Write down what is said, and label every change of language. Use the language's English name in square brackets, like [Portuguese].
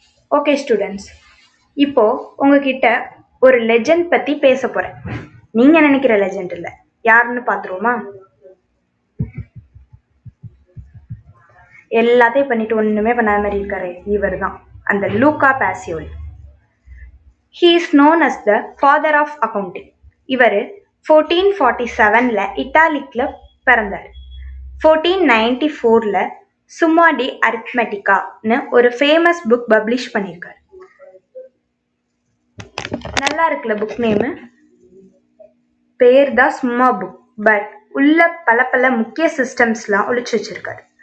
[Tamil] Okay students, இப்போ உங்ககிட்ட ஒரு லெஜெண்ட் பத்தி பேச போறேன். நீங்க நினைக்கிற லெஜெண்ட் இல்ல, யாருன்னு பாத்துருவோமா? எல்லாத்தையும் பண்ணிட்டு ஒண்ணுமே பண்ணாத மாதிரி இருக்காரு, இவர் தான் அந்த Luca பாசியோலி. [English] He is known as the father of accounting. [Tamil] இவர் 1447ல இட்டாலிக்ல பிறந்தார். 1494ல சும்மா டி அரித்மெட்டிகான்னு ஒரு ஃபேமஸ் புக் பப்ளிஷ் பண்ணியிருக்காரு. நல்லா இருக்குல்ல புக் நேமு? பேர் தான் சும்மா புக், பட் உள்ள பல முக்கிய சிஸ்டம்ஸ்லாம் ஒழிச்சு வச்சிருக்காரு.